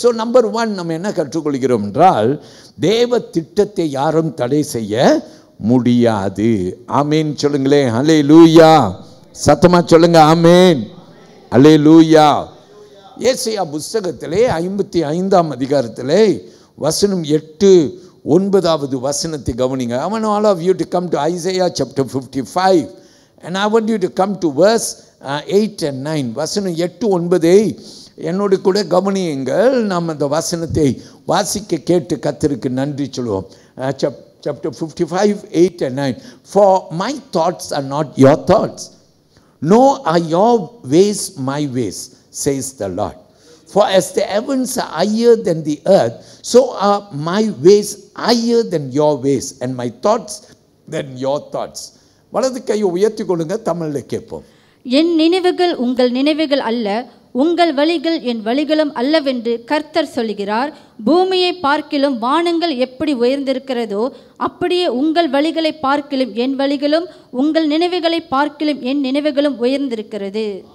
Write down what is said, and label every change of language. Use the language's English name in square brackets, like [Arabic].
[Tamil] So number 1 நம்ம என்ன கற்றுக்கொள்கிறோம் என்றால், தேவ திட்டத்தை யாரும் தடை செய்ய முடியாது. ஆமேன் சொல்லுங்களேன். ஹல்லேலூயா. சத்தமா சொல்லுங்க. ஆமேன். ஹல்லேலூயா. ஏசாயா புத்தகத்திலே 55ஆம் அதிகாரத்திலே வசனம் 8-9 வசனத்தை கவனிங்க. [English] I want all of you to come to Isaiah chapter 55 and I want you to come to verse 8 and 9. [Tamil] வசனம் 8-9 என்னோடு கூட கவனியுங்கள். நாம் அந்த வசனத்தை வாசிக்க கேட்டு கர்த்தருக்கு நன்றி சொல்லுவோம். [English] Chapter 55, 8 and 9. For my thoughts are not your thoughts, nor are your ways my ways, says the Lord. For as the heavens are higher than the earth, so are my ways higher than your ways, and my thoughts than your thoughts. [Tamil] வலது கையை உயர்த்தி கொள்ளுங்க, தமிழில் கேட்போம். என் நினைவுகள் உங்கள் நினைவுகள் அல்ல, உங்கள் வழிகள் என் வழிகளும் அல்லவென்று கர்த்தர் சொல்கிறார். பூமியை பார்க்கிலும் வானங்கள் எப்படி உயர்ந்திருக்கிறதோ அப்படியே உங்கள் வழிகளை பார்க்கிலும் என் வழிகளும், உங்கள் நினைவுகளை பார்க்கிலும் என் நினைவுகளும் உயர்ந்திருக்கிறது.